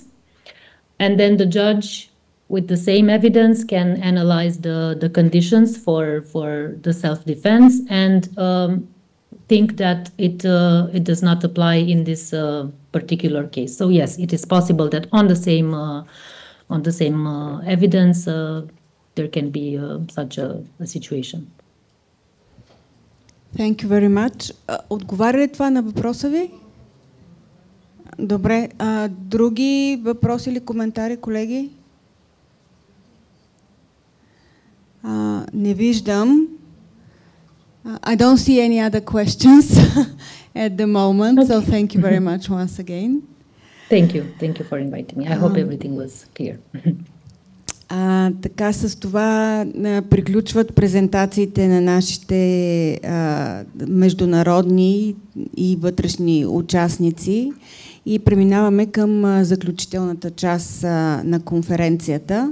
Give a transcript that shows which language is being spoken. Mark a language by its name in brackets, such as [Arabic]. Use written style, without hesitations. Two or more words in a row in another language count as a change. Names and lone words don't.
[English] And then the judge, with the same evidence, can analyze the conditions for the self-defense and think that it does not apply in this particular case. So yes, it is possible that on the same evidence, there can be such a situation. Thank you very much. [Bulgarian] Отговаря ли това на въпроса ви? Добре. Други въпроси или коментари, колеги? Не виждам. [English] I don't see any other questions at the moment, so thank you very much once again. Thank you. Thank you for inviting me. I hope everything was clear. [Bulgarian] Така, с това приключват презентациите на нашите международни и вътрешни участници и преминаваме към заключителната част на конференцията.